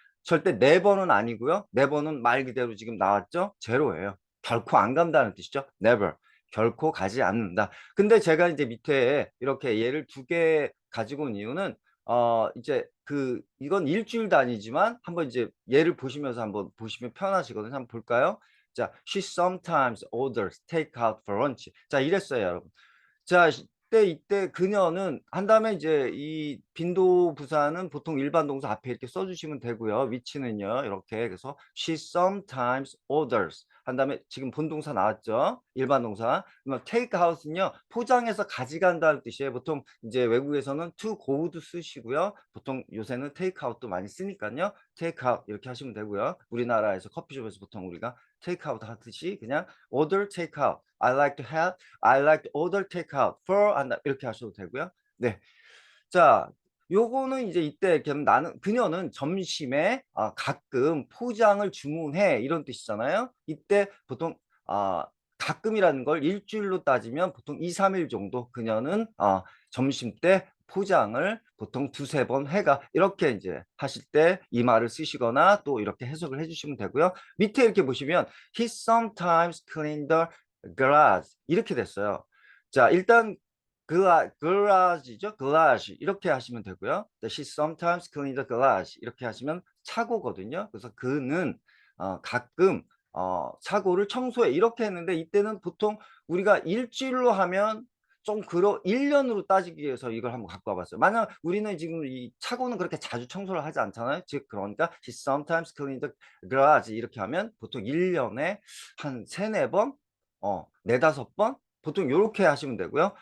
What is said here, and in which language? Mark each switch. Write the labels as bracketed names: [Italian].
[Korean] 절대 네 번은 아니고요. 네 번은 말 그대로 지금 나왔죠? 제로예요. 결코 안 간다는 뜻이죠. never. 결코 가지 않는다. 근데 제가 이제 밑에 이렇게 예를 두 개 가지고 온 이유는 이제 이건 일주일 단위지만 한번 이제 예를 보시면서 한번 보시면 편하시거든요. 한번 볼까요? [English] 자, she sometimes orders takeout for lunch. [Korean] 자, 이랬어요, 여러분. 자, 이때 그녀는 한 다음에 이제 이 빈도 부사는 보통 일반 동사 앞에 이렇게 써주시면 되고요. 위치는요, 이렇게. [English] 그래서 she sometimes orders. [Korean] 한 다음에 지금 본동사 나왔죠? 일반 동사. 그러면 take out은요, 포장해서 가져간다는 뜻이에요. 보통 이제 외국에서는 to go도 쓰시고요. 보통 요새는 take out도 많이 쓰니까요. take out 이렇게 하시면 되고요. 우리나라에서 커피숍에서 보통 우리가 take out 하듯이 그냥 [English] order take out. I like to order takeout for [Korean] 이렇게 하셔도 되고요. 네. 자, 요거는 이제 이때 나는 그녀는 점심에 가끔 포장을 주문해 이런 뜻이잖아요. 이때 보통 가끔이라는 걸 일주일로 따지면 보통 2, 3일 정도 그녀는 점심 때 포장을 보통 두세 번 해가 이렇게 이제 하실 때 이 말을 쓰시거나 또 이렇게 해석을 해주시면 되고요. 밑에 이렇게 보시면 [English] he sometimes clean the garage [Korean] 이렇게 됐어요. 자, 일단 garage 이렇게 하시면 되고요. [English] She sometimes clean the garage [Korean] 이렇게 하시면 차고거든요. 그래서 그는 가끔 차고를 청소해 이렇게 했는데 이때는 보통 우리가 일주일로 하면 좀 1년으로 따지기 위해서 이걸 한번 갖고 와봤어요. 만약 우리는 지금 이 차고는 그렇게 자주 청소를 하지 않잖아요. 즉 그러니까 [English] she sometimes clean the garage [Korean] 이렇게 하면 보통 1년에 한 세네 번, 네다섯 번 보통 이렇게 하시면 되고요.